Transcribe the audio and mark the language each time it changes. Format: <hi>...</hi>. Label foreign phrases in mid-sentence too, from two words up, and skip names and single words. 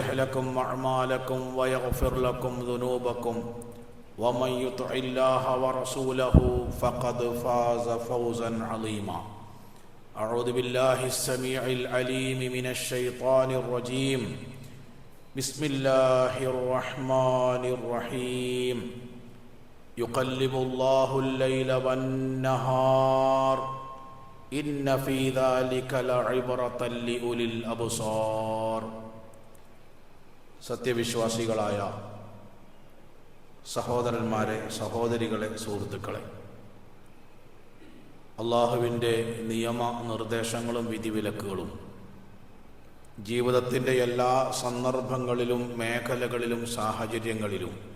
<ar>لكم أعمالكم ويغفر لكم ذنوبكم ومن يطع الله ورسوله فقد فاز فوزا عظيما أعوذ بالله السميع العليم من الشيطان الرجيم بسم الله الرحمن الرحيم يقلب الله الليل والنهار إن في ذلك لعبرة لأولي الأبصار</ar> <ml>സത്യവിശ്വാസികളായ സഹോദരന്മാരെ, സഹോദരികളെ, സുഹൃത്തുക്കളെ, അള്ളാഹുവിൻ്റെ നിയമ നിർദ്ദേശങ്ങളും വിധിവിലക്കുകളും ജീവിതത്തിൻ്റെ എല്ലാ സന്ദർഭങ്ങളിലും മേഖലകളിലും സാഹചര്യങ്ങളിലും</ml>